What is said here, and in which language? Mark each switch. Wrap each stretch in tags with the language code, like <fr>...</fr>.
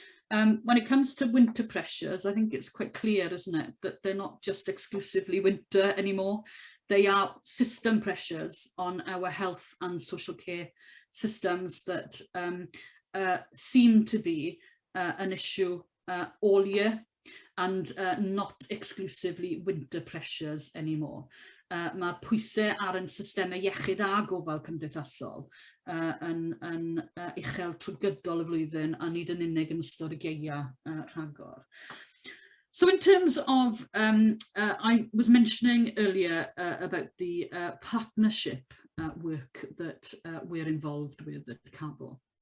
<en>When it comes to winter pressures, I think it's quite clear, isn't it, that they're not just exclusively winter anymore. They are system pressures on our health and social care systems that seem to be an issue all year and not exclusively winter pressures anymore.</en> <cy>Mae'r pwysau ar ein systemau iechyd a gofal cymdeithasol yn uchel trwy gydol y flwyddyn a nid yn unig yn ystod y geia rhagor.</cy> <en>So in terms of, I was mentioning earlier about the partnership work that we're involved with at Cabo.</en>